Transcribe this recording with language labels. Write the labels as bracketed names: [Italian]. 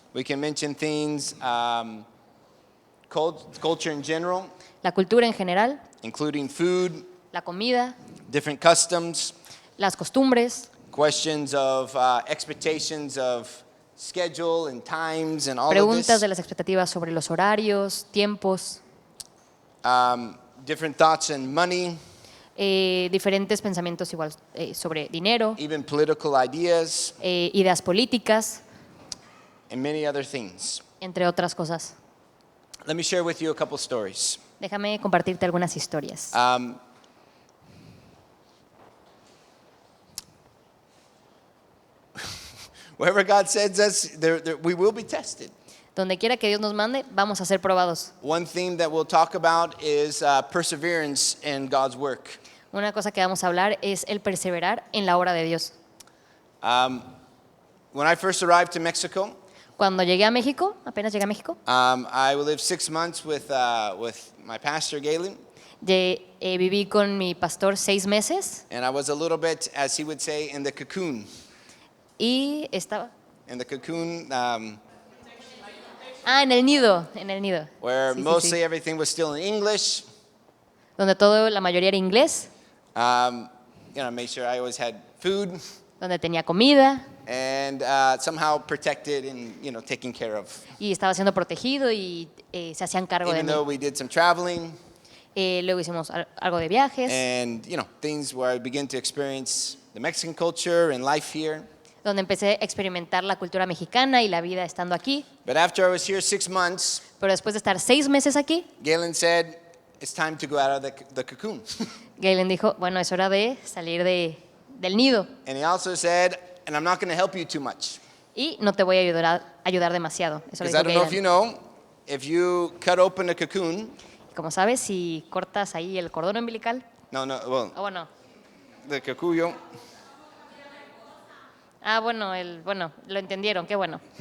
[English] We can mention things, culture in general, [Spanish] la cultura en general, [English] including food, [Spanish] la comida, [English] different customs, [Spanish] las costumbres, [English] questions of expectations of schedule and times and all of [Spanish] preguntas de las expectativas sobre los horarios, tiempos, [English] different thoughts on money, [Spanish] diferentes pensamientos igual sobre dinero, [English] even political ideas, [Spanish] ideas políticas, [English] and many other things. [Spanish] entre otras cosas. [English] Let me share with you a couple stories. [Spanish] Déjame compartirte algunas historias. [English] Wherever God sends us, we will be tested. [Spanish] Donde quiera que Dios nos mande, vamos a ser probados. [English] One theme that we'll talk about is perseverance in God's work. [Spanish] Una cosa que vamos a hablar es el perseverar en la obra de Dios. [English] When I first arrived to Mexico, [Spanish] Cuando llegué a México, apenas llegué a México, [English] I lived 6 months with my pastor, Galen, [Spanish] viví con mi pastor 6 meses [English] and I was a little bit, as he would say, in the cocoon. [Spanish] y estaba... [English] In the cocoon, [Spanish] en el nido, en el nido. [English] where [Spanish] Sí, sí, [English] mostly [Spanish] sí. [English] everything was still in English. [Spanish] Donde todo, la mayoría era inglés, [English] Make sure I always had food [Spanish] donde tenía comida [English] and somehow protected and, taken care of. [Spanish] y estaba siendo protegido y se hacían cargo de [English] Even [Spanish] mí. [English] though we did some traveling [Spanish] Luego hicimos algo de viajes, [English] and, things where I began to experience the Mexican culture and life here. [Spanish] donde empecé a experimentar la cultura mexicana y la vida estando aquí. [English] But after I was here 6 months, [Spanish] Pero después de estar 6 meses aquí, [English] Galen said, it's time to go out of the cocoon. [Spanish] Galen dijo, bueno, es hora de salir del nido [English] And he also said, and I'm not going to help you too much. [Spanish] y no te voy a ayudar demasiado. Eso lo [English] Because I [Spanish] dijo [English] don't know if you [Spanish] Galen. [English] know, if you cut open a cocoon, [Spanish] Como sabes, si cortas ahí el cordón umbilical, [English] well, [Spanish] o bueno, [English] the cocuyo, [Spanish] bueno, lo entendieron, qué bueno.